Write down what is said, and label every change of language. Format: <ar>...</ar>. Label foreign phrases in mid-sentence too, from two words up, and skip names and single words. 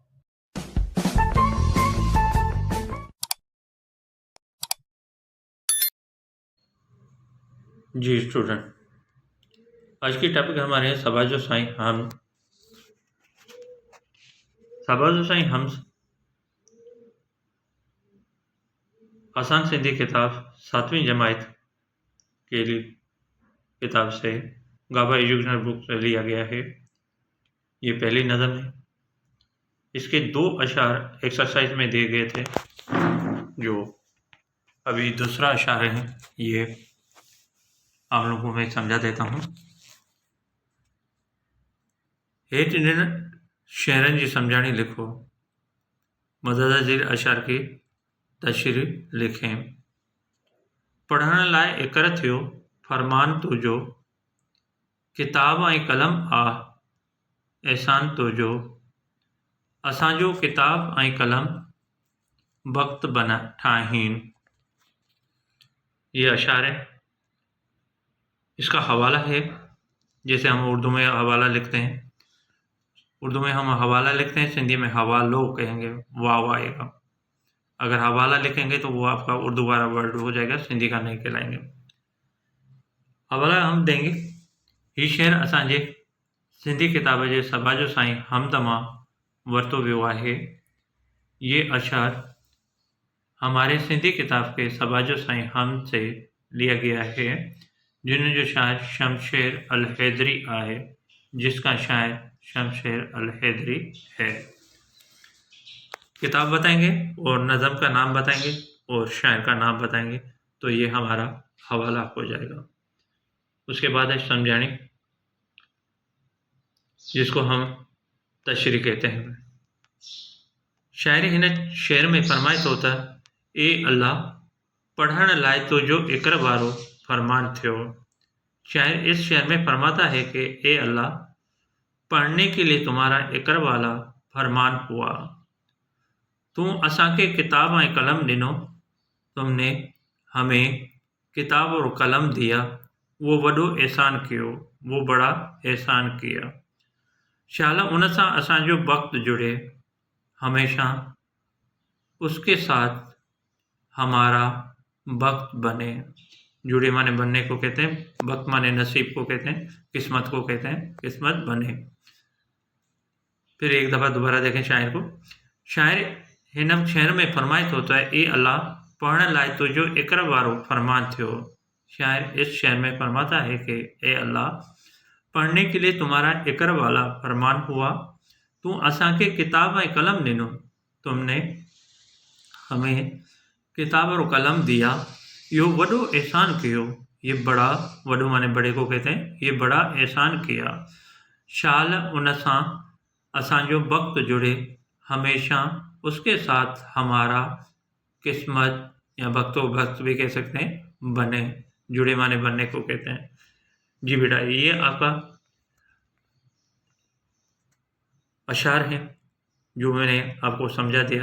<ur>جی اسٹوڈنٹ، آج کی ٹاپک ہمارے ہیں سباجو سائیں ہمس آسان سندھی کتاب 7ویں جماعت کے لیے کتاب سے گابا ایجوکیشنل بک سے لیا گیا ہے. یہ پہلی نظم ہے. اس کے 2 اشعار ایکسرسائز میں دیے گئے تھے، جو ابھی دوسرا اشعار ہے، یہ آپ لوگوں کو میں سمجھا دیتا ہوں.</ur> <sd>हेठ इन शेरनि जी सम्झाणी लिखो, मदद जे अशार</sd> <ur>کی تشریح لکھیں.</ur> <sd>पढ़ण लाइ इकर थियो फरमान तुंहिंजो, किताब ऐं कलम आ एहसान तुंहिंजो। असांजो किताब ऐं कलम वक्त बना ठाहीन।</sd> <ur>یہ اشعار ہے. اس کا حوالہ ہے، جیسے ہم اردو میں حوالہ لکھتے ہیں. اردو میں ہم حوالہ لکھتے ہیں، سندھی میں حوالو کہیں گے، واؤ آئے گا. اگر حوالہ لکھیں گے تو وہ آپ کا اردو والا ورڈ ہو جائے گا، سندھی کا نہیں کہلائیں گے. حوالہ ہم دیں گے.</ur> <sd>ही शेर असांजे सिंधी किताब जे सबाजो साईं हमद मां वरतो वियो आहे।</sd> <ur>یہ اشعار ہمارے سندھی کتاب کے سباجو سائیں حمد سے لیا گیا ہے,</ur> <sd>जिनजो शायर शमशेर अल हैदरी आहे,</sd> <ur>جس کا شاعر شمشیر الحیدری ہے. کتاب بتائیں گے اور نظم کا نام بتائیں گے اور شاعر کا نام بتائیں گے، تو یہ ہمارا حوالہ ہو جائے گا. اس کے بعد ہے سمجھانی، جس کو ہم تشریح کہتے ہیں.</ur> <sd>शायर हिन शेर में फरमाए थो त ए अल्लाह, पढ़ण लाइ तुंहिंजो इकर वारो फरमान थियो।</sd> <ur>شاعر اس شعر میں فرماتا ہے کہ اے اللہ، پڑھنے کے لیے تمہارا اقرا والا فرمان ہوا.</ur> <sd>तू असांखे किताब ऐं कलम ॾिनो,</sd> <ur>تم نے ہمیں کتاب اور قلم دیا,</ur> <sd>वो वॾो एहसान कियो,</sd> <ur>وہ بڑا احسان کیا.</ur> <sd>शाला उन सां असांजो वक्त जुड़े,</sd> <ur>ہمیشہ اس کے ساتھ ہمارا وقت بنے. جڑے مانے بننے کو کہتے ہیں، وقت مانے نصیب کو کہتے ہیں، قسمت کو کہتے ہیں، قسمت بنے. پھر ایک دفعہ دوبارہ دیکھیں شاعر کو.</ur> <sd>शायर हिन शेर में फरमाए थो त ए अल्लाह, पढ़ण लाइ तुंहिंजो इकर वारो फरमान थियो।</sd> <ur>شاعر اس شعر میں فرماتا ہے کہ اے اللہ، پڑھنے کے لیے تمہارا اقرا والا فرمان ہوا.</ur> <sd>तू असांखे किताब ऐं कलम ॾिनो,</sd> <ur>تم نے ہمیں کتاب اور قلم دیا,</ur> <sd>यो वॾो एहसान कियो।</sd> <ur>یہ بڑا، وڏو مانے بڑے کو کہتے ہیں، یہ بڑا احسان کیا.</ur> <sd>शाल उन सां असांजो वक्त जुड़े,</sd> <ur>ہمیشہ اس کے ساتھ ہمارا قسمت یا وقتو وقت بھی کہہ سکتے ہیں، بنے. جڑے مانے بننے کو کہتے ہیں۔ جی بیٹا، یہ آپ کا اشعار ہے جو میں نے آپ کو سمجھا دیا.</ur>